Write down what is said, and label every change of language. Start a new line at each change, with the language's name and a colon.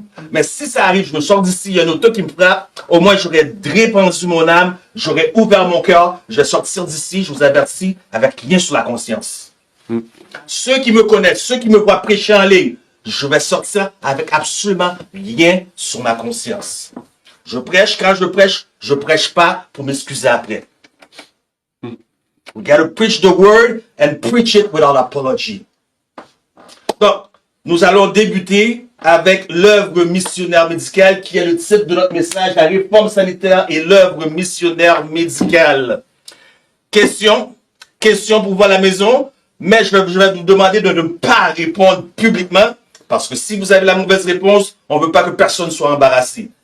French: Mais si ça arrive, je me sors d'ici, il y a une auto qui me frappe, au moins j'aurais répandu mon âme, j'aurais ouvert mon cœur, je vais sortir d'ici, je vous avertis, avec rien sur la conscience. Ceux qui me connaissent, ceux qui me voient prêcher en ligne, je vais sortir avec absolument rien sur ma conscience. Je prêche, quand je prêche pas pour m'excuser après.
English: We gotta preach the word and preach it without apology.
French: Donc, nous allons débuter avec l'œuvre missionnaire médicale qui est le titre de notre message, la réforme sanitaire et l'œuvre missionnaire médicale. Question pour vous à la maison, mais je vais vous demander de ne pas répondre publiquement parce que si vous avez la mauvaise réponse, on ne veut pas que personne soit embarrassé.